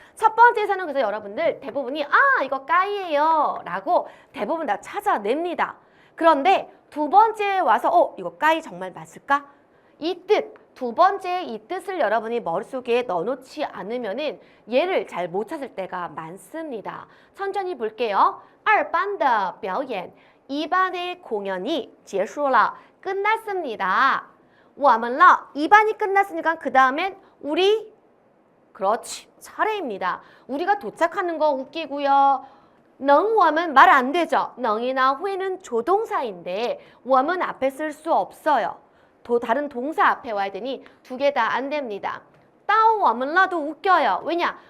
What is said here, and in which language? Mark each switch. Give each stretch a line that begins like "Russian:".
Korean: 첫 번째에서는 그래서 여러분들 대부분이 이거 까이예요 라고 대부분 다 찾아냅니다. 그런데 두 번째에 와서 이거 까이 정말 맞을까? 이 뜻, 두 번째 이 뜻을 여러분이 머릿속에 넣어놓지 않으면은 얘를 잘 못 찾을 때가 많습니다. 천천히 볼게요.
Chinese: 2班的表演,
Korean: 2반의 공연이
Chinese: 结束了,
Korean: 끝났습니다.
Chinese: 我们了,
Korean: 2반이 끝났으니까 그 다음엔 우리, 그렇지, 차례입니다. 우리가 도착하는 거 웃기고요.
Chinese: 能, 我们
Korean: 말 안 되죠. 能이나 후에는 조동사인데 我们앞에 쓸 수 없어요. 다른 동사 앞에 와야 되니 두 개 다 안 됩니다.
Chinese: 到我们了
Korean: 도 웃겨요. 왜냐?